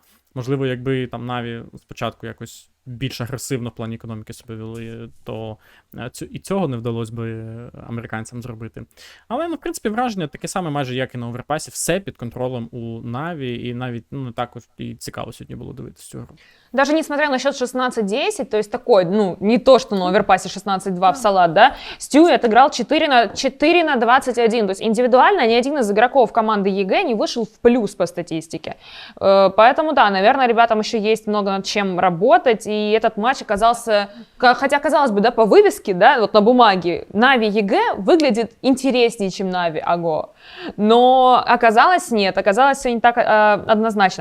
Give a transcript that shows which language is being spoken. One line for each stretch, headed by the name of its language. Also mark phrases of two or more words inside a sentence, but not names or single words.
Ukrainian: Можливо, якби там Na'Vi спочатку якось більш агресивно в плані економіки себе вели, то і цього не вдалося би американцям зробити. Але, в принципі, враження таке саме майже, як і на Оверпасі. Все під контролем у Na'Vi, і навіть не так і цікаво сьогодні було дивитися цю гру.
Russian: Даже несмотря на счет 16-10, то есть такой, не то, что на Оверпассе 16-2 в салат, да, Стюи отыграл 4 на 21, то есть индивидуально ни один из игроков команды ЕГЭ не вышел в плюс по статистике. Поэтому, да, наверное, ребятам еще есть много над чем работать, и этот матч оказался, хотя, казалось бы, да, по вывеске, да, вот на бумаге, Na'Vi ЕГЭ выглядит интереснее, чем Na'Vi АГО, но оказалось нет, оказалось все не так однозначно.